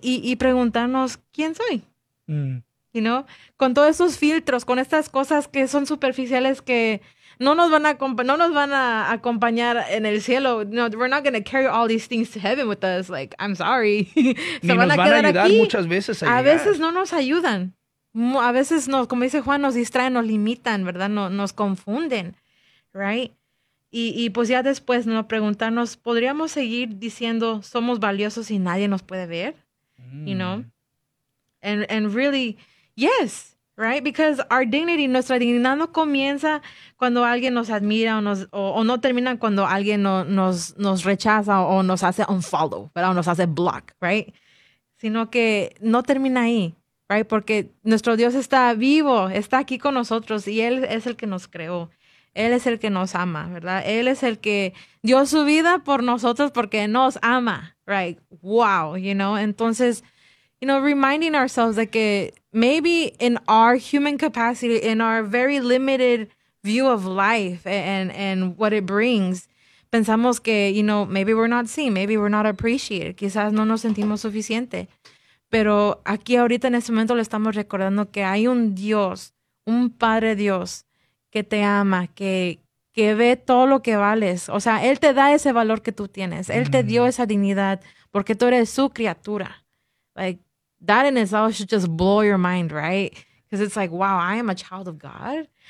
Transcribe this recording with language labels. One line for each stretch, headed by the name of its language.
Spanish: Y preguntarnos, ¿quién soy?
English: You know?
Spanish: Con todos esos filtros, con estas cosas que son superficiales que no nos van a acompañar en el cielo.
English: No, we're not going to carry all these things to heaven with us. Like, I'm sorry.
Spanish: Se van a quedar aquí. A veces no nos ayudan. A veces, como dice Juan, nos distraen, nos limitan, ¿verdad? Nos confunden,
English: right?
Spanish: Y pues ya después nos preguntarnos, ¿podríamos seguir diciendo somos valiosos y nadie nos puede ver?
English: You know? And really, yes, right? Because our dignity,
Spanish: nuestra dignidad no comienza cuando alguien nos admira o no termina cuando alguien nos rechaza o nos hace unfollow, ¿verdad? O nos hace block,
English: right?
Spanish: Sino que no termina ahí.
English: Right,
Spanish: porque nuestro Dios está vivo, está aquí con nosotros y Él es el que nos creó. Él es el que nos ama, ¿verdad? Él es el que dio su vida por nosotros porque nos ama.
English: Right, wow, you know.
Spanish: Entonces,
English: you know, reminding ourselves
Spanish: de que
English: maybe in our human capacity, in our very limited view of life and what it brings,
Spanish: pensamos que,
English: you know, maybe we're not seen, maybe we're not appreciated.
Spanish: Quizás no nos sentimos suficiente. Pero aquí ahorita en este momento le estamos recordando que hay un Dios, un Padre Dios que te ama, que ve todo lo que vales. O sea, Él te da ese valor que tú tienes. Él te dio esa dignidad porque tú eres su criatura.
English: Like, that in itself should just blow your mind, right? Because it's like, wow, I am a child of God.